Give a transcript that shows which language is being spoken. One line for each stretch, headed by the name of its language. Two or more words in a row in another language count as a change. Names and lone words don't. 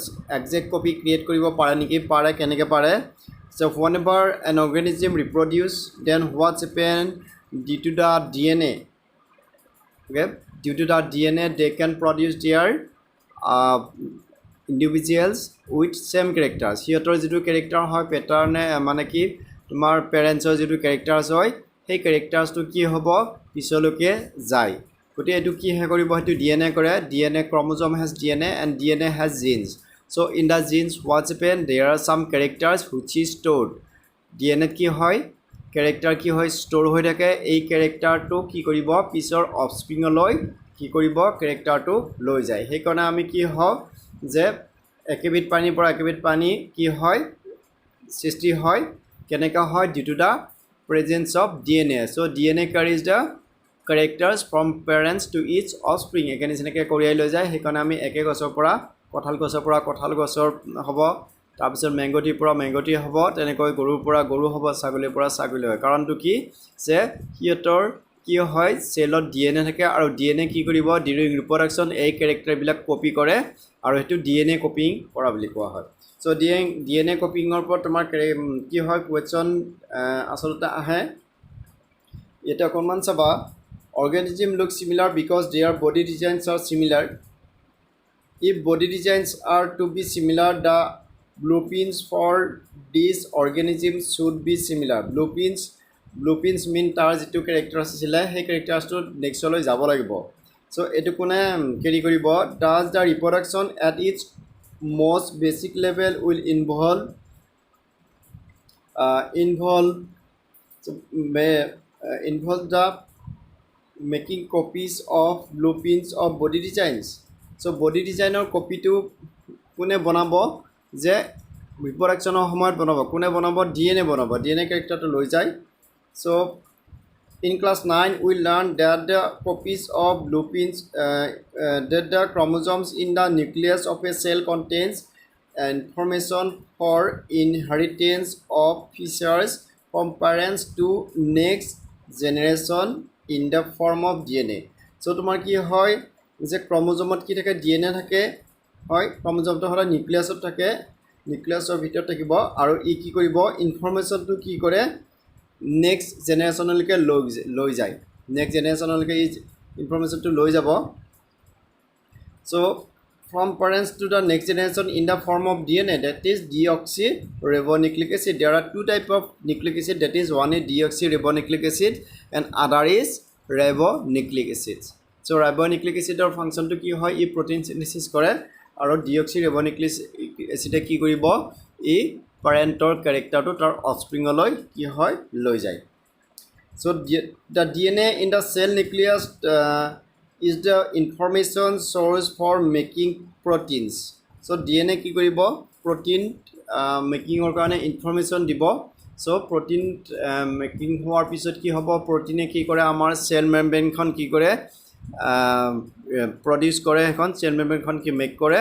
English: Exact copy create
Assamese: কৰিব পাৰে নেকি? পাৰে। কেনেকৈ পাৰে?
English: So whenever an organism reproduce, then what's happened due to the DNA? Okay, due to the DNA they can produce their individuals with same characters.
Assamese: সিহঁতৰ যিটো character হয় pattern মানে কি তোমাৰ পেৰেণ্টছৰ যিটো characters হয় সেই charactersটো কি হ'ব পিছলৈকে যায়. গতিকে এইটো কি হে কৰিব সেইটো DNA কৰে.
English: DNA chromosome has DNA and DNA has genes. So in the genes what's happened, there are some characters which is stored.
Assamese: DNA কি হয় character কি হয় store হৈ থাকে. এই characterটো কি কৰিব পিছৰ offspringলৈ কি কৰিব characterটো লৈ যায়. সেইকাৰণে আমি কি হয় যে একেবিধ পানীৰ পৰা একেবিধ পানী কি হয় সৃষ্টি হয় কেনেকা হয়
English: due to the presence of DNA. So DNA carries the characters from parents to each offspring.
Assamese: একেনে যেনেকৈ কঢ়িয়াই লৈ যায় সেইকাৰণে আমি একে গছৰ পৰা কঁঠাল গছৰ হ'ব, তাৰপিছত মেংগটিৰ পৰা মেংগটি হ'ব, তেনেকৈ গৰুৰ পৰা গৰু হ'ব, ছাগলীৰ পৰা ছাগলী হয়. কাৰণটো কি যে সিহঁতৰ কি হয় চেলত DNA থাকে আৰু DNA কি কৰিব
English: during reproduction
Assamese: এই কেৰেক্টাৰবিলাক কপি কৰে আৰু সেইটো DNA কপিং কৰা বুলি কোৱা হয়. চ' DNA কপিঙৰ ওপৰত তোমাৰ কি হয় কুৱেশ্যন আচলতে আহে. এটা অকণমান চাবা.
English: Organism look similar because their body designs are similar. If body designs are to be similar, the blueprints for these organisms should be similar. Blueprints mean
Assamese: তাৰ যিটো characters আছিলে সেই charactersটো nextলৈ যাব লাগিব. So এইটো কোনে কেৰি কৰিব?
English: Does the reproduction at its most basic level will involve the making copies of blueprints of body designs. So body designer copy to
Assamese: কোনে বনাব যে ৰিপ্ৰডাকশ্যনৰ সময়ত বনাব কোনে বনাব DNA বনাব. DNA characterটো লৈ যায়.
English: So in class 9 we learned that the copies of blueprints that the chromosomes in the nucleus of a cell contains information for inheritance of features from parents to next generation in the form of DNA.
Assamese: So তোমাৰ কি হয় যে ক্ৰমোজমত কি থাকে DNA থাকে হয়. ক্ৰমোজমটো হ'লে নিউক্লিয়াছত থাকে, নিউক্লিয়াছৰ ভিতৰত থাকিব আৰু ই কি কৰিব ইনফৰমেশ্যনটো কি কৰে
English: next generationলৈকে
Assamese: লৈ যায়.
English: next generationলৈকে
Assamese: ই ইনফৰমেশ্যনটো লৈ যাব.
English: So from parents to the next generation in the form of DNA, that is deoxyribonucleic acid. There are two types of nucleic acid, that is one is deoxyribonucleic acid and other is ribonucleic acid. So ribonucleic acid function to
Assamese: কি হয় ই
English: protein synthesis
Assamese: কৰে আৰু deoxyribonucleic acid কি কৰিব ই পেৰেণ্টৰ characterটো তাৰ offspringলৈ কি হয় লৈ যায়.
English: So the DNA in the cell nucleus is the information source for making proteins.
Assamese: So DNA কি কৰিব
English: protein makingৰ
Assamese: কাৰণে ইনফৰমেশ্যন দিব.
English: So protein making
Assamese: হোৱাৰ পিছত কি হ'ব protein কি কৰে আমাৰ
English: cell membrane
Assamese: খন কি কৰে produce কৰে এখন
English: cell membrane
Assamese: খন কি make কৰে.